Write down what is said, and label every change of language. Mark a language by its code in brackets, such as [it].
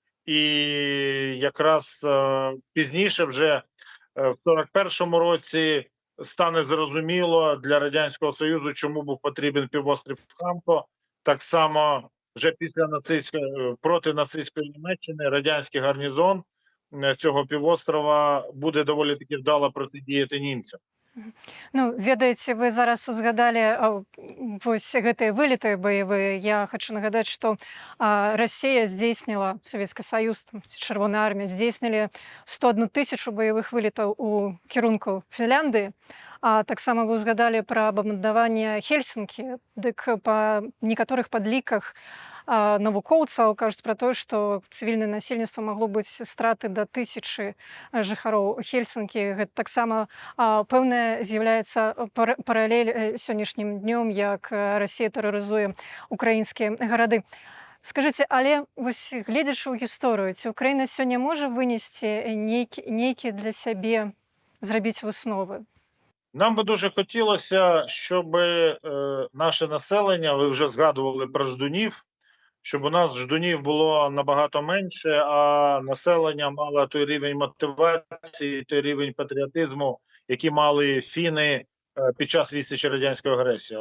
[uk] І якраз пізніше вже в 41-му році стане зрозуміло для Радянського Союзу, чому був потрібен півострів Хамко. Так само вже після проти нацистської Німеччини радянський гарнізон цього півострова буде доволі таки вдало протидіяти німцям. [be] Ну, ведаеце, вы зараз узгадали вось гэтыя вылеты баявыя. Я хочу нагадаць, што Расія здзейсніла, Савецкі Саюз, Чырвоная армія здзейснілі 101 тысячу баявых вылетаў у кірунку Фінляндыі. Таксама вы узгадалі пра бамбардаванне Хельсінкі. Дык па некаторых падліках навукоўцаў кажуць пра тое, што цывільнае насельніцтва магло быць страты да 1000 жыхароў Хельсінкі. Гэта таксама пэўная з'яўляецца паралель сённяшнім днём, як Расія тэрарызуе украінскія гарады. Скажыце, але вось гледзячы ў гісторыю, ці Украіна сёння можа вынесці нейкі для сябе, зрабіць высновы? [uk] Нам би дуже хотілося, щоб наше населення, ви вже згадували про ждунів, щоб у нас ждунів було набагато менше, а населення мало той рівень мотивації, той рівень патріотизму, які мали фіни під час відсічі радянської агресії.